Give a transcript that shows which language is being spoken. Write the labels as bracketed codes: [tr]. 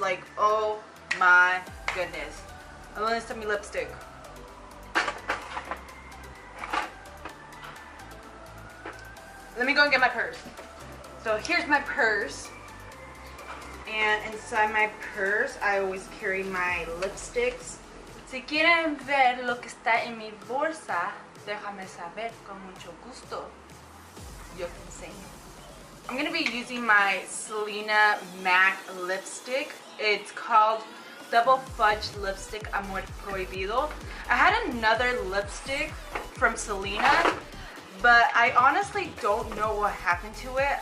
[en] Like, oh my goodness. I'm gonna send me lipstick. Let me go and get my purse. So here's my purse. And inside my purse, I always carry my lipsticks. [es] Si quieren ver lo que está en mi bolsa, déjame saber con mucho gusto. Yo te enseño. [en] I'm going to be using my Selena MAC lipstick. It's called Double Fudge Lipstick Amor Prohibido. I had another lipstick from Selena, but I honestly don't know what happened to it.